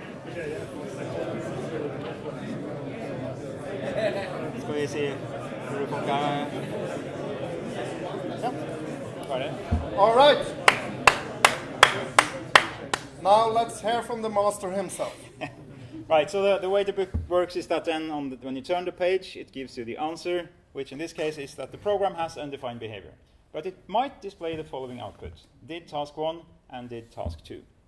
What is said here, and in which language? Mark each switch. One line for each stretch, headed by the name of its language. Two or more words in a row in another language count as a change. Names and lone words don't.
Norwegian: Skal vi se hvor det funker. Ja, var det.
English: All right. Now let's hear from the master himself. Right, so the way the book works is that then when you turn the page, it gives you the answer, which in this case is that the program has undefined behavior. But it might display the following output: did task 1 and did task 2.